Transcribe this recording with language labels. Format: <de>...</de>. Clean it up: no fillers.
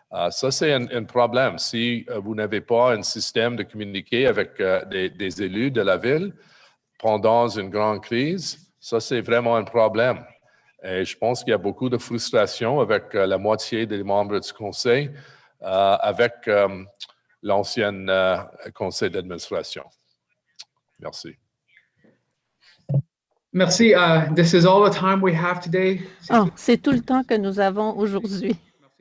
<fr>Ça, c'est un problème. Si vous n'avez pas un système de communiquer avec des élus de la ville pendant une grande crise, ça, c'est vraiment un problème. Et je pense qu'il y a beaucoup de frustration avec la moitié des membres du conseil, avec l'ancien conseil d'administration. Merci. Merci.</fr> <en>This is all the time we have today.</en> <fr>Oh, c'est tout le temps que nous avons aujourd'hui.</fr>